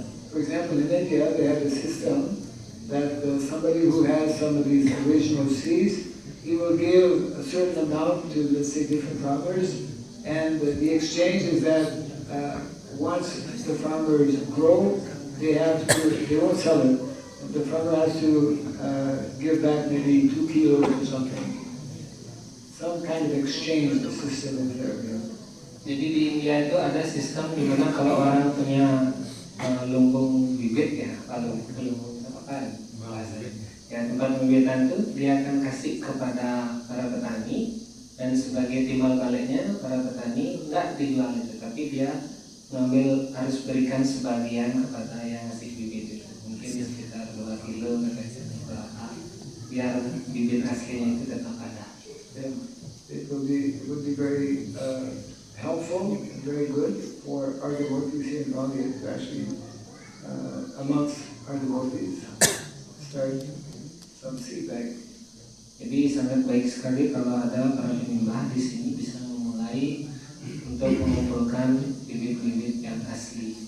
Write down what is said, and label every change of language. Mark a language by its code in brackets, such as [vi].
[en] For example, in India, they have a system that somebody who has some of these original seeds, he will give a certain amount to, let's say, different farmers, and the exchange is that once the farmers grow, they won't sell it. The farmer has to give back maybe 2 kilos or something. Some kind of exchange system in there. [id] Jadi di India itu ada sistem di mana kalau orang punya lumbung bibit ya, kalau lumbung apa kan bahasanya, ya tempat pembibitan itu dia akan kasih kepada para petani dan sebagai timbal baliknya para petani nggak dijual itu, tapi dia ngambil harus berikan sebagian kepada yang ngasih bibit itu, mungkin sekitar 2 kilo atau berapa, biar bibit aslinya itu tetap ada. [en] It would be very helpful and very good for our devotees here in Bali, especially amongst our devotees, start some seed bank. [id] Jadi sangat baik sekali kalau ada para penyembah di sini bisa memulai untuk mengumpulkan bibit-bibit yang asli.